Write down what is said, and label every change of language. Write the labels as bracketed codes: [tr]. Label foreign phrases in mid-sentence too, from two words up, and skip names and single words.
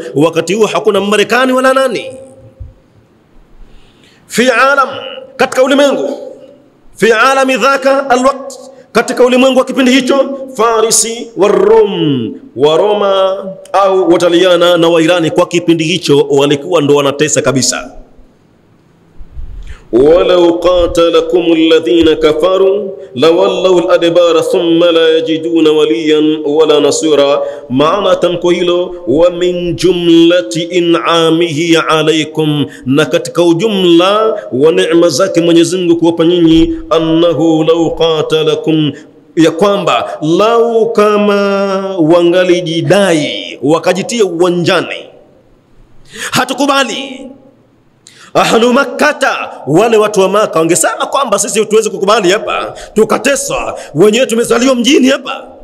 [sw] Wakati huo hakuna Marekani wala nani. [ar] في العالم, [sw] katika ulimwengu, [ar] في عالم ذلك الوقت, [sw] katika ulimwengu wa kipindi hicho, Farisi wa Rum, wa Roma au Wataliana na Wairani kwa kipindi hicho walikuwa ndo wanatesa kabisa. [ar] ولو قاتلكم الذين كفروا لولوا الأدبار ثم لا يجدون وليا ولا نصيرا. [sw] Maana tamko hilo, [ar] ومن جملة إنعامه عليكم, [sw] na katika ujumla wa neema zake Mwenyezi Mungu kuwapa nyinyi, [ar] أنه لو قاتلكم, [sw] ya kwamba lau kama wangalijidai wakajitia uwanjani, hatukubali [ar] أهل مكة, [sw] wale watu wa Maka wangesema kwamba sisi tuweze kukubali hapa, tukateswa wenyewe, tumezaliwa mjini hapa.